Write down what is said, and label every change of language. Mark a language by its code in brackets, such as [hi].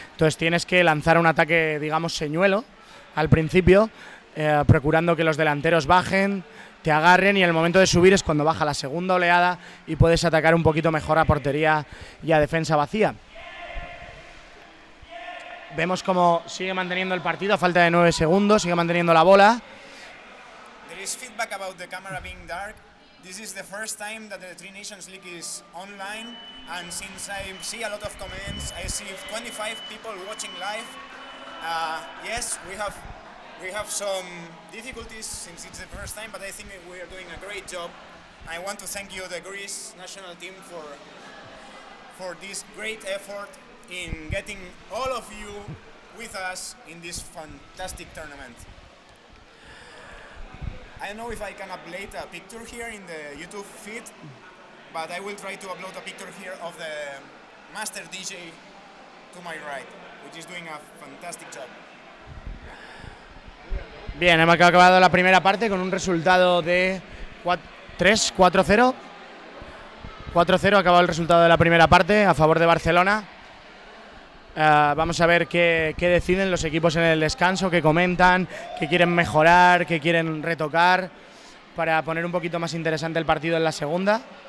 [es] Entonces tienes que lanzar un ataque, digamos, señuelo al principio, procurando que los delanteros bajen, te agarren y en el momento de subir es cuando baja la segunda oleada y puedes atacar un poquito mejor a portería y a defensa vacía. Vemos cómo sigue manteniendo el partido a falta de 9 segundos, sigue manteniendo la bola. [en] There is feedback about the camera being dark. This is the first time that the Trinations League is online, and since I see a lot of comments, I see 25 people watching live. Yes, we have some difficulties since it's the first time, but I think we are doing a great job. I want to thank you, the Greece national team, for this great effort in getting all of you with us in this fantastic tournament. I don't know if I can upload a picture here in the YouTube feed, but I will try to upload a picture here of the master DJ to my right, which is doing a fantastic job. [es] Bien, hemos acabado la primera parte con un resultado de 4-0. 4-0 ha acabado el resultado de la primera parte a favor de Barcelona. Vamos a ver qué deciden los equipos en el descanso, qué comentan, qué quieren mejorar, qué quieren retocar para poner un poquito más interesante el partido en la segunda.